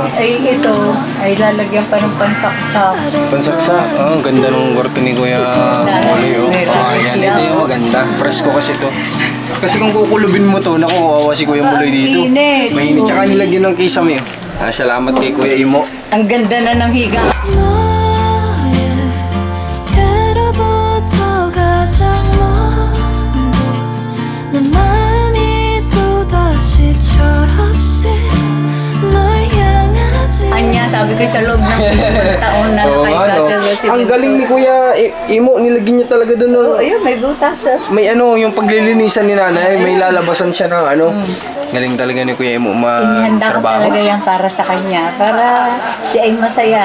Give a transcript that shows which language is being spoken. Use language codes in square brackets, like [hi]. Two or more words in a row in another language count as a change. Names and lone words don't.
[tl] ay ito, ay lalagyan pa ng pansaksak. Pansaksa. Ang ganda ng kwarto ni Kuya Moloy. Oh. Yan, ito yung maganda. Presko kasi to. Kasi kung kukulubin mo to, naku, kawawa si Kuya Moloy dito. Init. Mainit. Tsaka nilagyan ng kisame. Salamat kay Kuya Imo. Ang ganda na ng higa. [ko] 예로부터 가장 먼 내 마음이 또다시 철없이 널 향하지 [tl] Anya, sabi ko sa loob ng 5 taon na Oo nga, no? nakaiba Ang galing ni Kuya Imo, nilagyan niya talaga doon. No? Oh, ayun, may butas. May ano, yung paglilinisan ni nanay, may lalabasan siya ng ano. Galing talaga ni Kuya Imo Inihanda ko magtrabaho. talaga yan para sa kanya. Para siya ay masaya.